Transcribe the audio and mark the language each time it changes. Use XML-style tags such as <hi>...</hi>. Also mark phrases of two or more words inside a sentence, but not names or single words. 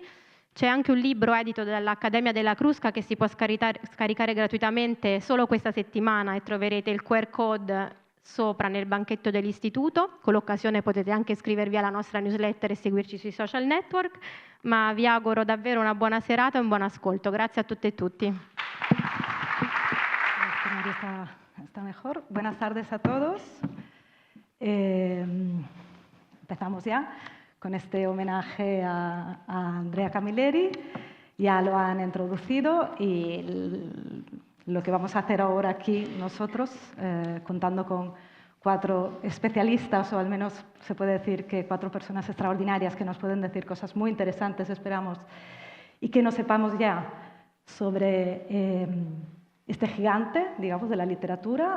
<it>C'è anche un libro edito dall'Accademia della Crusca che si può scaricare gratuitamente solo questa settimana, e troverete il</it> <en>QR code</en> <it>sopra nel banchetto dell'istituto. Con l'occasione potete anche iscrivervi alla nostra newsletter e seguirci sui</it> <en>social network,</en> <it>ma vi auguro davvero una buona serata e un buon ascolto. Grazie a tutte e tutti.</it> <es>Está mejor. Buenas tardes a todos. Empezamos ya con este homenaje a Andrea Camilleri. Ya lo han introducido y lo que vamos a hacer ahora aquí nosotros, contando con 4 especialistas, o al menos se puede decir que 4 personas extraordinarias que nos pueden decir cosas muy interesantes, esperamos, y que no sepamos ya sobre este gigante, digamos, de la literatura.</es>